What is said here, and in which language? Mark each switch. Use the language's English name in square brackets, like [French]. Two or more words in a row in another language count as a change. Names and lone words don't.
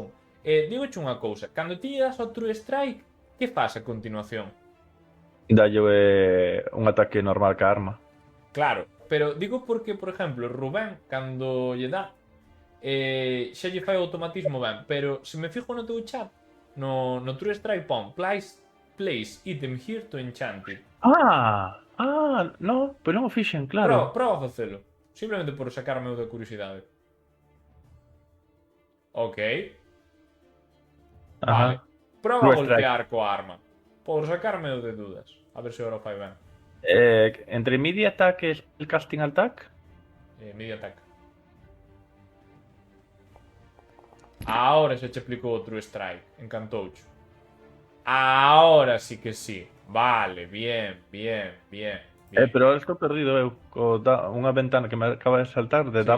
[Galician] Digoche unha cousa. Cando ti lle das ao True Strike, que faz a continuación? Dalle un ataque normal ca arma. Claro, pero digo porque, por exemplo, Rubén, cando lle dá, xa lle fai o automatismo ben, pero se me fijo no teu chat, no True Strike pon [English] place item here to enchant it. [Galician] no, pero non o fixen, claro. Proba a facelo. Simplemente por sacarme o de curiosidade. Ok. Vale. Ajá. Proba a True Strike. golpear coa arma. Por sacarme o de dudas. A ver se agora o fai ben. Entre [English] media attack [Galician] e el [English] casting attack. Media attack. [Galician] Ahora se che aplicou o True Strike. Encantoucho. [Spanish] Ahora sí que sí. Vale, bien. [Galician] Pero ahora estou perdido eu unha ventana que me acaba de saltar de Sí.